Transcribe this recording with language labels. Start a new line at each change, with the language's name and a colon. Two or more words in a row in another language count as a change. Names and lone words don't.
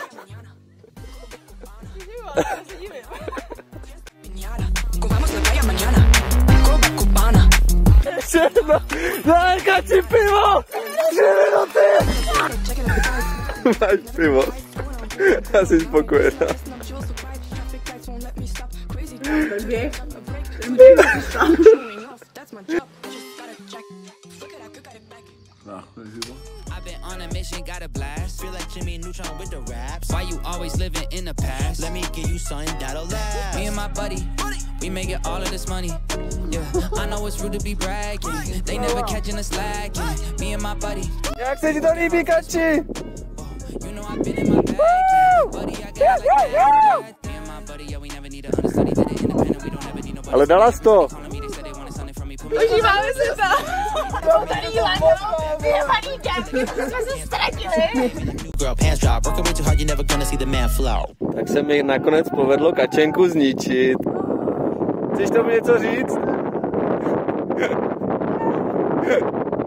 Czech: Všechno! Daj, Kači, pivo! 3 minuty! Máš pivo. Já jsi spokojená.
English: I've been on a mission, got a blast. Feel like Jimmy Neutron with the raps. Why you always living in the past? Let me give you something that'll last. Me and my buddy, we make it all of this money. Yeah, I know it's rude to be bragging. They never catching us lacking. Me and my buddy.
Czech: Jak se ti to líbí, Kači?
English: You know I've been in my bag. Buddy, I got like that. Me and my buddy, yeah, we never need to understudy to the independent. We don't ever need nobody.
Czech: Ale dala jsi to. Užíváme se to. Jsou tady vyjebaný děvky, jsme se ztratili. Tak se mi nakonec povedlo kačenku zničit. Chceš tomu něco říct?